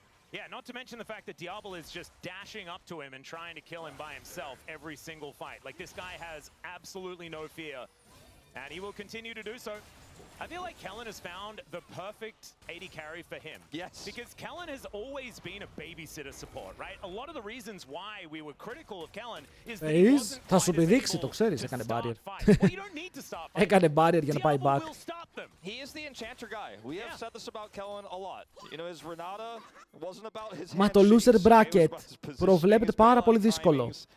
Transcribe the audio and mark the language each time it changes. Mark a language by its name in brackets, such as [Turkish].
[English] Yeah, not to mention the fact that Diablo is just dashing up to him and trying to kill him by himself every single fight. Like, this guy has absolutely no fear. And he will continue to do so. I feel like Kellen has found the perfect AD carry for him. Yes. Because Kellen has always been a babysitter support, right? A lot of the reasons why we were critical of Kellen is that he wasn't [Greek] θα σου επιδείξει, το ξέρεις, έκανε barrier. Έκανε barrier για να πάει back. [English] He is the enchanter guy. We have said this about Kellen a lot. You know, his Renata wasn't about his [Greek] Μα το loser bracket προβλέπεται πάρα πολύ δύσκολο.